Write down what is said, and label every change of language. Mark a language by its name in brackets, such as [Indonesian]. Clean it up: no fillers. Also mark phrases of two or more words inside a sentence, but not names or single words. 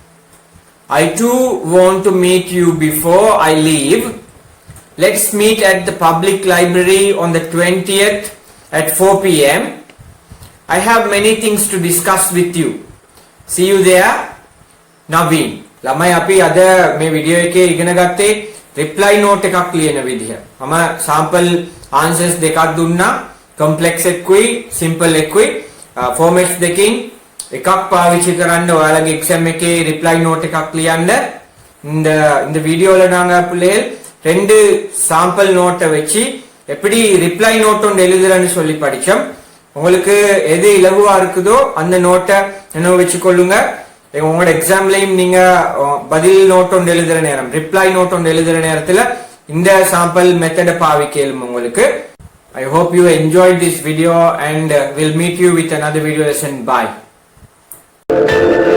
[English] I too want to meet you before I leave. Let's meet at the public library on the 20th at 4 p.m. I have many things to discuss with you. See you there, Naveen. [Sinhala] ළමයි අපි අද මේ වීඩියෝ එකේ ඉගෙන ගත්තේ [English] reply note [Sinhala] එකක් ලියන විදිහ. මම [English] sample answers [Sinhala] දෙකක් දුන්නා. complex එකකුයි simple එකකුයි formats දෙකකින් එකක් පාවිච්චි කරන්න ඔයාලගේ exam එකේ [English] reply note [Sinhala] එකක් ලියන්න. [Tamil] இந்த வீடியோல நாங்க பிள்ளைகள் ரெண்டு சாம்பிள் நோட்டை வச்சு எப்படி [English] reply note [Tamil] ஒன்று எழுதுறன்னு சொல்லி படிச்சோம். உங்களுக்கு எது இலகுவா இருக்குதோ அந்த நோட்டை நினைவு வச்சுக்கொள்ளுங்க. உங்களோட எக்ஸாம்லயும் நீங்க பதில் நோட் ஒன்று எழுதுற நேரம், [English] reply note [Tamil] ஒன்று எழுதுற நேரத்துல இந்த [English] sample method [Tamil] பாவிக்கலும் உங்களுக்கு. [English] I hope you enjoyed this video and we'll meet you with another video lesson. Bye.